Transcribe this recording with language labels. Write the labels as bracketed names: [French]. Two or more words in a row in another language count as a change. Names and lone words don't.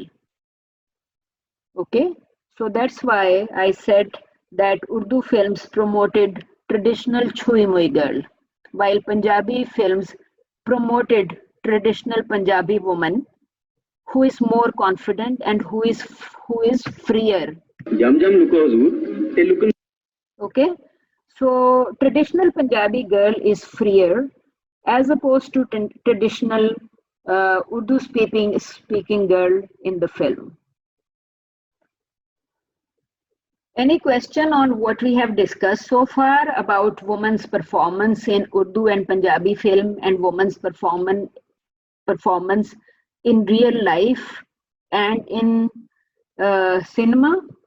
[English] Okay, so that's why I said that Urdu films promoted traditional Chui Mui girl, while Punjabi films promoted traditional Punjabi woman who is more confident and who is freer. [Punjabi] ਜਮ ਜਮ ਲੁਕੋ ਹੁਜ਼ੂਰ ਤੇ ਲੁਕਨ. [English] Okay, so traditional Punjabi girl is freer as opposed to traditional Urdu speaking girl in the film. Any question on what we have discussed so far about women's performance in Urdu and Punjabi film and women's performance in real life and in cinema?